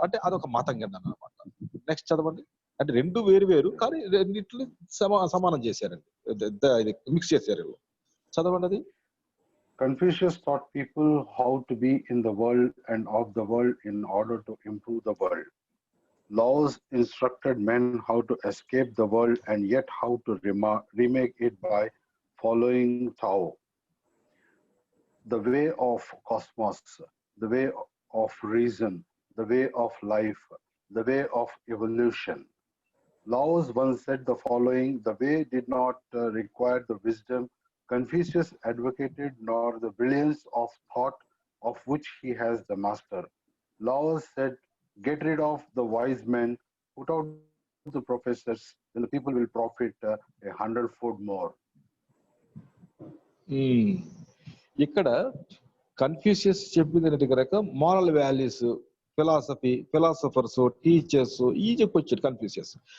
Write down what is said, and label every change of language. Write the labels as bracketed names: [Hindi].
[Telugu] అంటే అదొక మతం కింద అన్నమాట. నెక్స్ట్ చదవండి. అంటే రెండు వేరు వేరు కానీ రెండిట్లు సమానం చేశారండి, ఇది మిక్స్ చేశారు వీళ్ళు. చదవండి అది. [English] Confucius taught people how to be in the world and of the world in order to improve the world. Laws instructed men how to escape the world and yet how to remake it by following Tao, the way of cosmos, the way of reason, the way of life, the way of evolution. Laos once said the following: the way did not require the wisdom Confucius advocated, nor the brilliance of thought of which he has the master. Laos said, get rid of the wise men, put out the professors, then the people will profit 100-fold more. [Telugu] ఇక్కడ Confucius చెప్పింది కనుక moral values, philosophy, philosophers, teachers ఈ చెప్పొచ్చాడు Confucius.